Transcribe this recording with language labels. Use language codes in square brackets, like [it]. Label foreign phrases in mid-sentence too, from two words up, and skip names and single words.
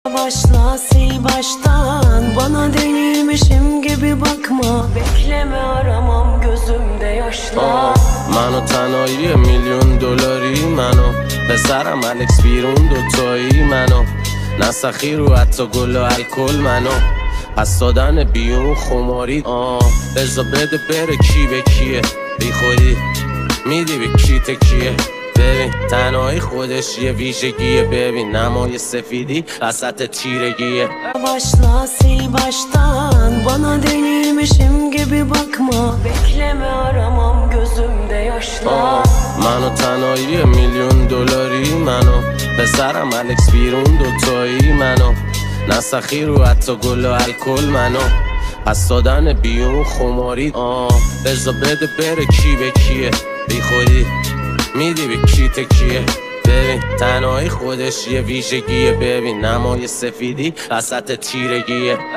[tr] Başla sil baştan, bana delirmişim gibi bakma. Bekleme aramam gözümde yaşlar. [fa] منو تنهایی $1,000,000 منو پسرم الکس بیرون دوتایی منو نسخی رو حتی گل و الکل منو پس دادن بیون خماری بزا بده بره کی به کیه بی خودی میدی به کی تکیه ببین تنهایی خودش یه ویژگیه ببین نمای سفیدی وسط تیرگیه [tr] Başla sil baştan, bana delirmişim gibi bakma. Bekleme aramam gözümde yaşlar. [fa] منو تنهایی $1,000,000 منو پسرم الکس بیرون دوتایی منو نسخی رو حتی گل و الکل منو پس دادن بیون خماری بزا بده بره کی به کیه بی خودی میدی به کی تکیه ببین تنهایی خودش یه ویژگیه ببین نمای سفیدی وسط تیرگیه